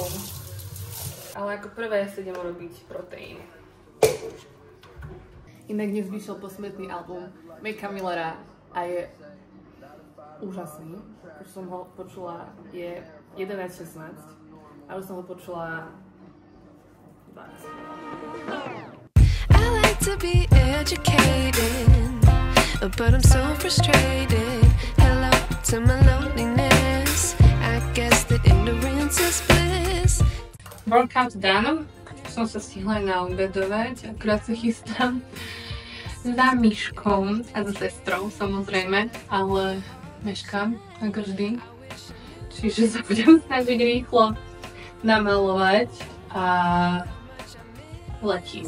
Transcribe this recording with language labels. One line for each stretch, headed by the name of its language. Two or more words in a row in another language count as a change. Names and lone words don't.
Slovak: Ale ako prvé si idem urobiť proteín. Inak dnes vyšiel posmrtný album Macka Millera a je úžasný. Už som ho počula, je 11:16 a už som ho počula 20.
English: I like to be educated, but I'm so frustrated. Hello to my loneliness. I guess that ignorance is bliss. Workout done.
Slovak: Som sa stihla naobedovať, akurát sa chystám za Myškou a za sestrou samozrejme, ale meškám ako vždy. Čiže sa budem snažiť rýchlo namalovať a letím.